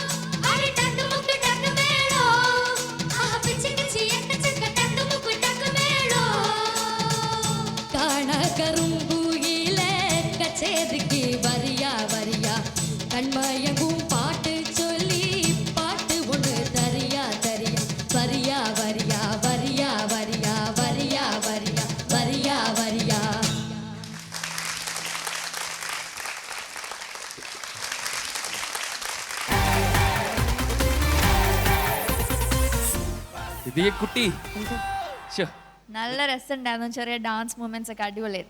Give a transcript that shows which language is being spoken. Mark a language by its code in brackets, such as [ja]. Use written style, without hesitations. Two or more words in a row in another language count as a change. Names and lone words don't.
[ta] அடி டக்கு முக்கு டக்கு மேளம் ஆஹா பிச்சு கிச்சி எக்கச்சக்க டக்கு முக்கு டக்கு மேளம் காண கரும்புயில கச்சேரிக்கு வரியா வரியா கண்மயங்கும் பாட்டு சொல்லி பாட்டு ஒன்று தரியா தரியா வரியா வரியா வரியா வரியா வரியா வரியா வரியா வரியா [ml] ഇതിയെ കുട്ടി ശ്ശോ, നല്ല രസമുണ്ടായിരുന്നു, ചെറിയ [en] dance movements [ml] ഒക്കെ അടിപൊളിയായിരുന്നു.